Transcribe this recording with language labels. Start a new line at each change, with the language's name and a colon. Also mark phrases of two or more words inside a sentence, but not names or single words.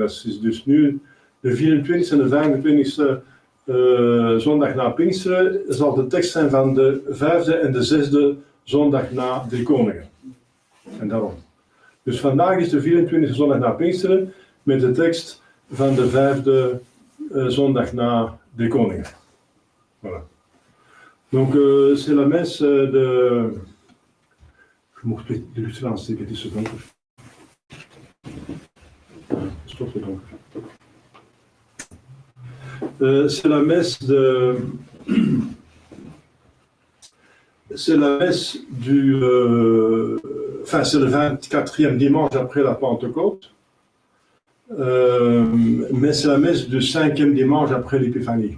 Dutch: Dat is dus nu de 24e en de 25e zondag na Pinksteren zal de tekst zijn van de 5e en de 6e zondag na de Koningen. En daarom. Dus vandaag is de 24e zondag na Pinksteren met de tekst van de 5e zondag na de Koningen.
French: Voilà. Donc c'est la messe de...
Dutch: Je mocht de lucht aansteken, het is zo donker. Stop het donker.
French: C'est la messe de... C'est la messe du... Enfin, c'est le 24e dimanche après la Pentecôte. Mais c'est la messe du 5e dimanche après l'Épiphanie.